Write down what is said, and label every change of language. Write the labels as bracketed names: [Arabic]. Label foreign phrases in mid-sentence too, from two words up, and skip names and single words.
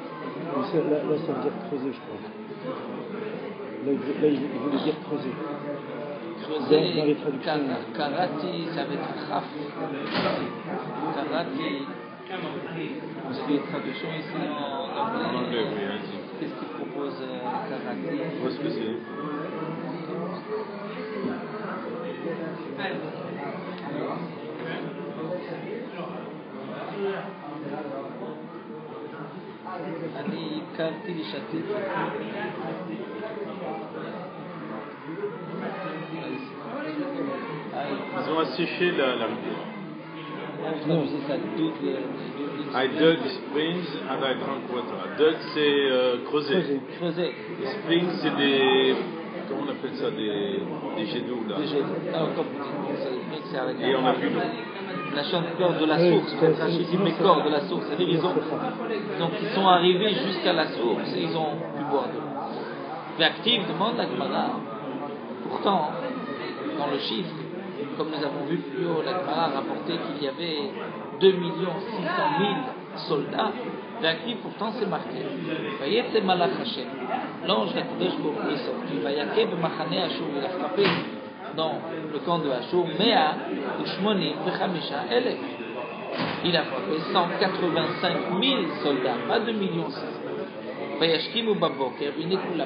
[French] Mais ça, là, ça veut dire creuser, je crois. Là, il voulait dire creuser. Creuser, Dans les traductions. karati, ça veut dire khaf. Karati, c'est les traductions ici en En anglais. anglais, oui, vas-y. Qu'est-ce qu'il propose karati? Où est-ce que c'est? [Hebrew] אני הכרתי ושתיתי. [French] Ils ont asséché la rivière. On traduisait ça [English] I dug springs and I drank water. [French] Dug, c'est creuser. creuser. Les springs, c'est des. Comment on appelle ça? Des jets d'eau, là. Comme c'est avec Et on a bu l'eau. la chanteur de la source, mais corps de la source. C'est-à-dire ils sont arrivés jusqu'à la source et ils ont pu boire de l'eau. Mais active demande la Gemara. Pourtant, dans le chiffre, comme nous avons vu plus haut, la Gemara a rapporté qu'il y avait 2 600 000 soldats. L'actif, pourtant, c'est marqué. [Hebrew] ויצא מלאך השם. [French] L'ange d' [Hebrew] הקדוש ברוך הוא [French] est sorti. [Hebrew] ויך במחנה אשור. [French] Il a frappé dans le camp de Ashur. [Hebrew] מאה ושמונים וחמשה אלף. [French] Il a frappé 185 000 soldats, pas 2 millions 600. [Hebrew] וישכימו בבוקר והנה כולם.